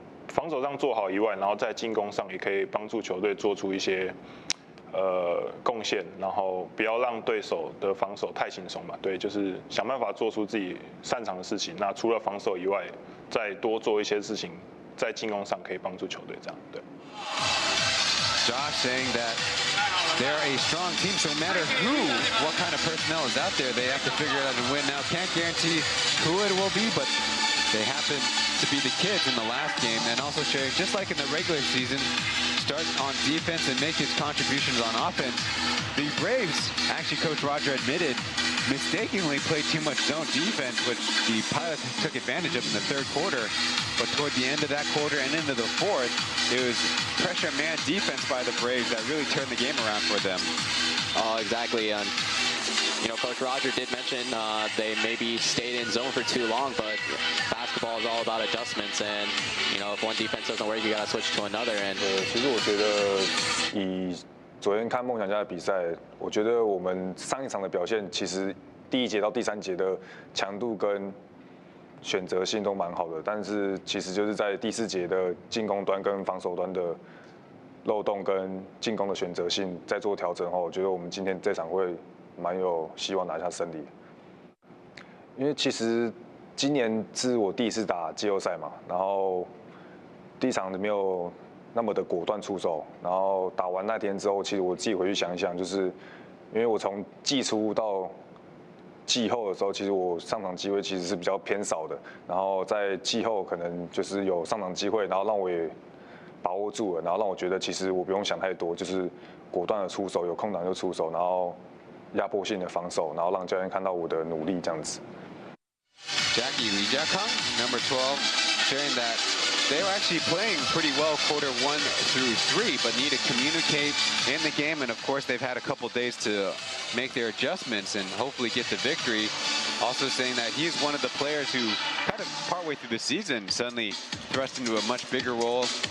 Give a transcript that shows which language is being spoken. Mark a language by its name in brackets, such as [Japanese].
[Chinese] 防守上做好以外，然后在进攻上也可以帮助球队做出一些贡献，然后不要让对手的防守太轻松嘛。对，就是想办法做出自己擅长的事情。那除了防守以外，再多做一些事情，在进攻上可以帮助球队这样。对。 [English] Josh saying that they're a strong team, so no matter what kind of personnel is out there, they have to figure it out and win. Now, can't guarantee who it will be, but they happen to be the kids in the last game, and also sharing, just like in the regular season, start on defense and make his contributions on offense. The Braves, actually Coach Roger admitted, mistakenly played too much zone defense, which the Pilots took advantage of in the third quarter. But toward the end of that quarter and into the fourth, it was pressure man defense by the Braves that really turned the game around for them. Oh, exactly. And you know, Coach Roger did mention they maybe stayed in zone for too long, but basketball is all about adjustments. And you know, if one defense doesn't work, you got to switch to another. And [Chinese] 其实我觉得以昨天看梦想家的比赛，我觉得我们上一场的表现，其实第一节到第三节的强度跟选择性都蛮好的，但是其实就是在第四节的进攻端跟防守端的漏洞跟进攻的选择性在做调整后，我觉得我们今天这场会蛮有希望拿下胜利。因为其实今年是我第一次打季后赛嘛，然后第一场没有那么的果断出手，然后打完那天之后，其实我自己回去想一想，就是因为我从季初到季后的时候，其实我上场机会其实是比较偏少的，然后在季后可能就是有上场机会，然后让我也把握住了，然后让我觉得其实我不用想太多，就是果断的出手，有空档就出手，然后压迫性的防守，然后让教练看到我的努力这样子。 [English] Jackie Lee Jiakang, number 12, sharing that they were actually playing pretty well quarter 1 through 3, but need to communicate in the game. And of course, they've had a couple days to make their adjustments and hopefully get the victory. Also saying that he's one of the players who kind of partway through the season suddenly thrust into a much bigger role.